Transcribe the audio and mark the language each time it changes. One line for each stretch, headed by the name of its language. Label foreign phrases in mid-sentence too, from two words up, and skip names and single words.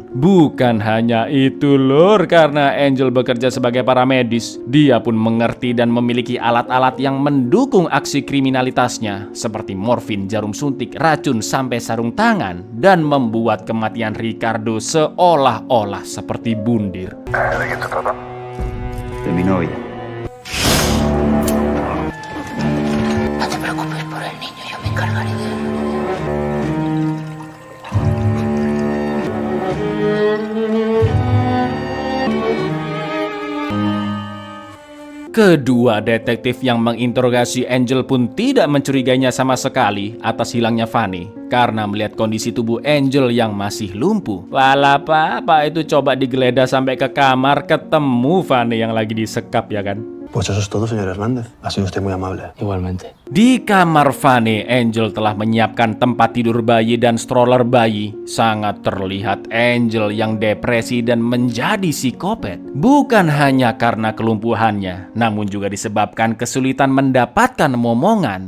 Indonesian: Bukan hanya itu lur, karena Angel bekerja sebagai paramedis, dia pun mengerti dan memiliki alat-alat yang mendukung aksi kriminalitasnya, seperti morfin, jarum suntik, racun, sampai sarung tangan, dan membuat kematian Ricardo seolah-olah seperti bundir.
Spanish: De mi novia. No te preocupes por el niño, yo me encargaré de él.
Indonesian: Kedua detektif yang menginterogasi Angel pun tidak mencurigainya sama sekali atas hilangnya Fanny karena melihat kondisi tubuh Angel yang masih lumpuh. Walah pak itu coba digeledah sampai ke kamar, ketemu Fanny yang lagi disekap ya kan.
Spanish: Pues eso es todo, señor Hernández. Ha sido usted muy amable. Igualmente.
Indonesian: Di kamar Fanny, Angel telah menyiapkan tempat tidur bayi dan stroller bayi. Sangat terlihat Angel yang depresi dan menjadi psikopat. Bukan hanya karena kelumpuhannya, namun juga disebabkan kesulitan mendapatkan momongan.